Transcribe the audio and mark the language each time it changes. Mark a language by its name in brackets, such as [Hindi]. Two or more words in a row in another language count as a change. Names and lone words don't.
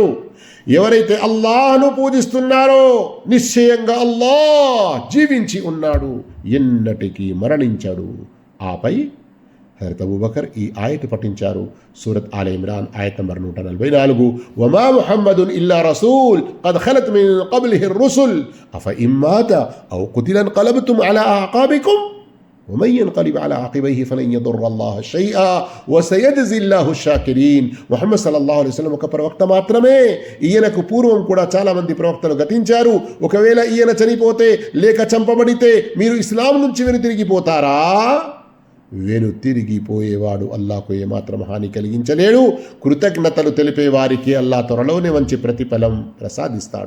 [Telugu] ఎవరైతే అల్లాహ్ను పూజిస్తున్నారో నిశ్చయంగా అల్లాహ్ జీవించి ఉన్నాడు, ఎన్నటికీ మరణించాడు. ఆపై హజరత్ అబూబకర్ ఈ ఆయత్ పఠించారు. సూరత్ ఆల్ ఇమ్రాన్ ఆయత్ నంబర్ 144. [Arabic] وما محمد إلا رسول قد خلت من قبله الرسل أفإن مات أو قتل انقلبتم على أعقابكم ومن ينقلب على عقبيه فلن يضر الله شيئا وسيجزي الله الشاكرين. [Telugu] ముహమ్మద్ [Arabic] صلى الله عليه وسلم [Telugu] ఒక ప్రవక్త మాత్రమే. ఈయనకు పూర్వం కూడా చాలా మంది ప్రవక్తలు గతించారు. ఒకవేళ ఈయన చనిపోతే లేక చంపబడితే మీరు ఇస్లాం నుంచి వెనుతిరిగిపోతారా? వెనుతిరిగిపోయేవాడు అల్లాహకు ఏమాత్రం హాని కలిగించలేడు. కృతజ్ఞతలు తెలిపే వారికి అల్లాహ్ త్వరలోనే మంచి ప్రతిఫలం ప్రసాదిస్తాడు.